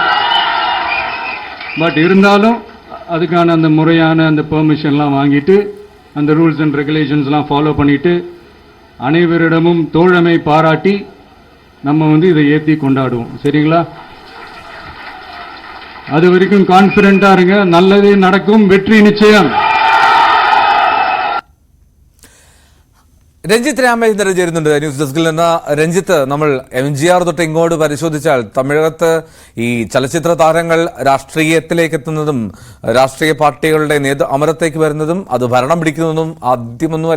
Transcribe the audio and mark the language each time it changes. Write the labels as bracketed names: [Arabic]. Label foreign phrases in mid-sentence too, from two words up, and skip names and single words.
[Tamil] பட் இருந்தாலும் அதுக்கான அந்த முறையான அந்த பெர்மிஷன்லாம் வாங்கிட்டு அந்த [English] rules and regulations [Tamil] ஃபாலோ பண்ணிட்டு அனைவரிடமும் தோழமை பாராட்டி நம்ம இதை ஏற்றி கொண்டாடுவோம். சரிங்களா? அது வரைக்கும் கான்ஃபிடென்ட்டா இருங்க. நல்லதே நடக்கும். வெற்றி நிச்சயம். [Malayalam] രഞ്ജിത്ത് രാമചന്ദ്രൻ ചേരുന്നുണ്ട് [English] news desk [Malayalam] നിന്ന്. രഞ്ജിത്ത്, നമ്മൾ MGR തൊട്ട് ഇങ്ങോട്ട് പരിശോധിച്ചാൽ തമിഴകത്ത് ഈ ചലച്ചിത്ര താരങ്ങൾ രാഷ്ട്രീയത്തിലേക്ക് എത്തുന്നതും രാഷ്ട്രീയ പാർട്ടികളുടെ അമരത്തേക്ക് വരുന്നതും അത് ഭരണം പിടിക്കുന്നതും ആദ്യമൊന്നുമല്ല.